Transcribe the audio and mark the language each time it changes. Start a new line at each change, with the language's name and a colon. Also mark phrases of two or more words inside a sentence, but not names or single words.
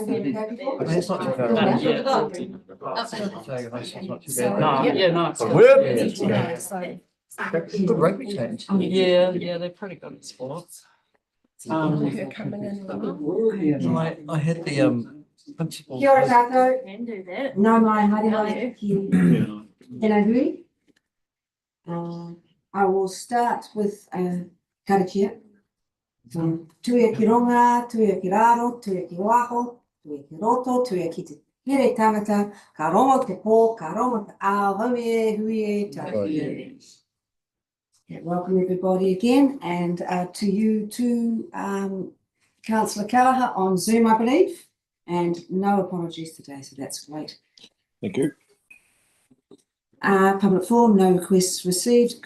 English: I mean, it's not too bad. It's not too bad. No, yeah, no. A whip. Good rugby teams. Yeah, they're pretty good at sports. I had the principal.
Māori: Kia ora tātou.
English: Can do that.
Māori: No mai haere mai ki tēnā hui.
English: I will start with karakia.
Māori: Tuia ki ronga, tuia ki raro, tuia ki waho, tuia ki roto, tuia ki te here tangata, ka rongo te pō, ka rongo te ao, haue e, hui e, tākia.
English: Yeah, welcome everybody again, and to you too, Councillor Callagher on Zoom, I believe, and no apologies today, so that's great. Thank you. Public forum, no requests received.